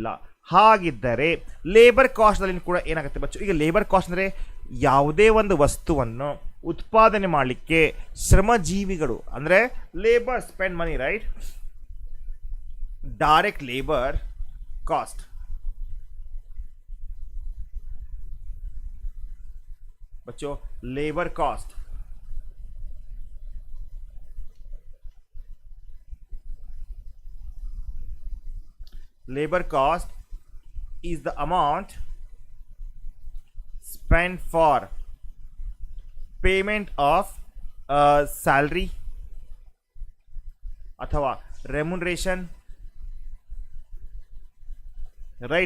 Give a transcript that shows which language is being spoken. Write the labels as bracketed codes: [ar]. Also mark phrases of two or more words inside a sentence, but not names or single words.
[kn] ಹಾಗಿದ್ದರೆ [en] labor costನಲ್ಲಿ [kn] ಕೂಡ ಏನಾಗುತ್ತೆ ಬಚ್ಚು? ಈಗ [en] labor cost [kn] ಅಂದರೆ ಯಾವುದೇ ಒಂದು ವಸ್ತುವನ್ನು ಉತ್ಪಾದನೆ ಮಾಡಲಿಕ್ಕೆ ಶ್ರಮಜೀವಿಗಳು ಅಂದರೆ [en] labor spend money, right? direct labor cost. [hi] बच्चों [en] labor cost, labor cost is the amount spent for payment of salary अथवा remuneration, right?